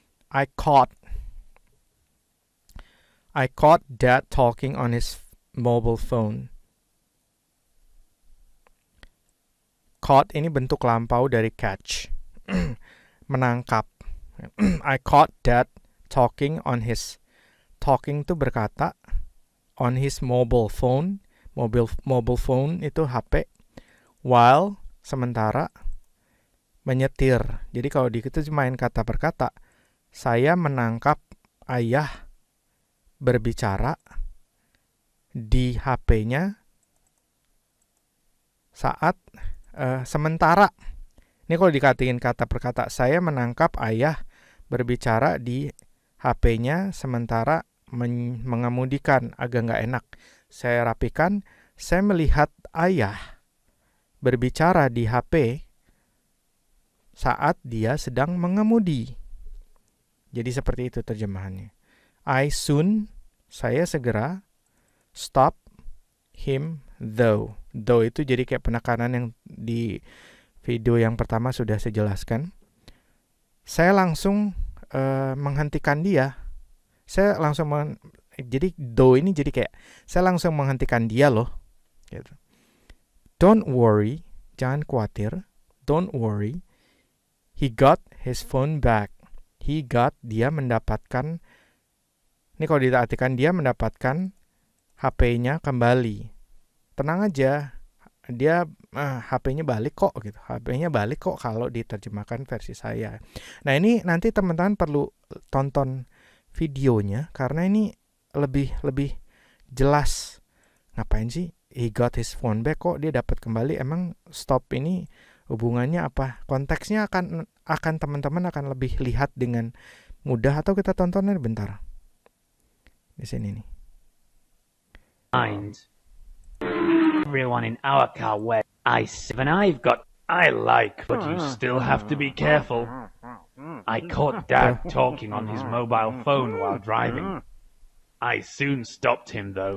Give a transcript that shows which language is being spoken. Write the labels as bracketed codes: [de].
[en] I caught Dad talking on his mobile phone. [id] Caught ini bentuk lampau dari catch. Menangkap. [en] I caught Dad talking on his, [id] talking itu berkata, [en] on his mobile phone. [id] Mobile phone itu HP. While, sementara, menyetir. Jadi kalau kita main kata per kata, saya menangkap ayah berbicara di HP-nya saat sementara. Ini kalau dikatain kata per kata, saya menangkap ayah berbicara di HP-nya sementara mengemudikan, agak nggak enak. Saya rapikan, saya melihat ayah berbicara di HP saat dia sedang mengemudi. Jadi seperti itu terjemahannya. [en] I soon, [id] saya segera, [en] stop him though. [id] Though itu jadi kayak penekanan yang di video yang pertama sudah saya jelaskan. Saya langsung menghentikan dia. Saya langsung jadi though ini jadi kayak saya langsung menghentikan dia loh. Gitu. [en] Don't worry, [id] jangan khawatir. [en] Don't worry. He got his phone back. He got, [id] dia mendapatkan. Ini kalau diartikan dia mendapatkan HP-nya kembali. Tenang aja, dia HP-nya balik kok gitu. HP-nya balik kok kalau diterjemahkan versi saya. Nah, ini nanti teman-teman perlu tonton videonya karena ini lebih jelas. Ngapain sih [en] he got his phone back, [id] kok dia dapat kembali? Emang stop ini hubungannya apa? Konteksnya akan teman-teman akan lebih lihat dengan mudah, atau kita tontonnya bentar. Di sini nih. [en] Mind. Everyone in our car wears I7. I like, but you still have to be careful. I caught Dad talking on his mobile phone while driving. I soon stopped him though.